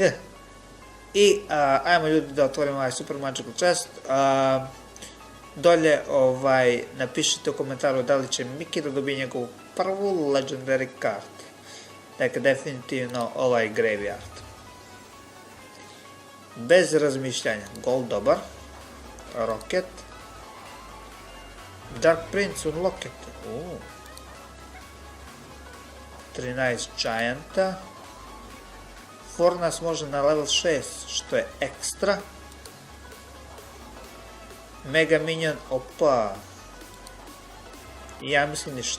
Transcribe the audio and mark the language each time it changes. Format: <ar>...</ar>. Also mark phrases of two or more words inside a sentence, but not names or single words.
<bs>I ajmo ljudi da otvorimo ovaj Super Magical Chest. Dolje napišite u komentaru da li će Miki da dobije njegovu prvu</bs> <en>legendary card.</en> <bs>Dakle, definitivno ovaj Graveyard. Bez razmišljanja. Gold dobar. Rocket. Dark Prince Unlocket. 13 Gianta. Fornas može na level 6, što je ekstra. Mega Minion, opa. Ja mislim ništa.</bs>